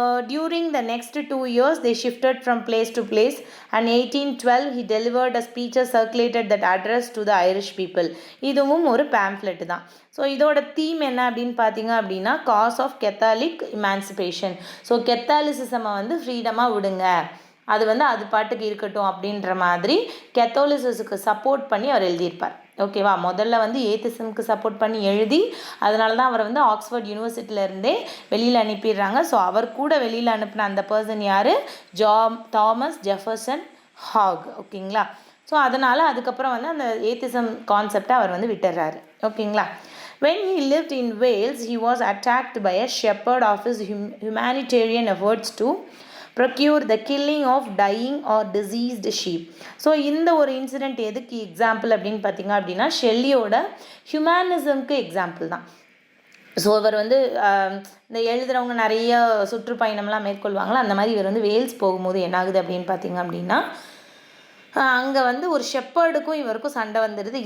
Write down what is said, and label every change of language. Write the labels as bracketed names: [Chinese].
[English] During the next 2 years they shifted from place to place, and 1812 he delivered a speech circulated that address to the Irish people. [Tamil] இதுவும் ஒரு pamphlet தான். So இதோட theme என்ன அப்படின்னு பார்த்தீங்க அப்படின்னா cos of கெத்தாலிக் emancipation. So கெத்தாலிசிசமை வந்து ஃப்ரீடமாக விடுங்க, அது வந்து அது பாட்டுக்கு இருக்கட்டும் அப்படின்ற மாதிரி கெத்தாலிசிஸுக்கு சப்போர்ட் பண்ணி அவர் எழுதியிருப்பார். ஓகேவா, முதல்ல வந்து ஏத்திசம்க்கு சப்போர்ட் பண்ணி எழுதி அதனால தான் அவரை வந்து ஆக்ஸ்ஃபோர்ட் யூனிவர்சிட்டியிலேருந்தே வெளியில் அனுப்பிடுறாங்க. ஸோ அவர் கூட வெளியில் அனுப்பின அந்த பர்சன் யார்? Thomas Jefferson hack. ஓகேங்களா, ஸோ அதனால் அதுக்கப்புறம் வந்து அந்த ஏத்திசம் கான்செப்டை அவர் வந்து விட்டுறாரு. ஓகேங்களா, [English] when he lived in Wales he was attacked by a shepherd of his humanitarian efforts to procure the killing of dying or diseased sheep. [Tamil] So இந்த ஒரு இன்சிடெண்ட் எதுக்கு எக்ஸாம்பிள் அப்படின்னு பார்த்தீங்க அப்படின்னா ஷெல்லியோட ஹியூமனிசம்க்கு எக்ஸாம்பிள் தான். ஸோ இவர் வந்து இந்த எழுதுகிறவங்க நிறைய சுற்றுப்பயணம்லாம் மேற்கொள்வாங்களா, அந்த மாதிரி இவர் வந்து வேல்ஸ் போகும்போது என்ன ஆகுது அப்படின்னு பார்த்தீங்க அப்படின்னா அங்கே வந்து ஒரு ஷெப்பர்டுக்கும் இவருக்கும் சண்டை வந்துடுது.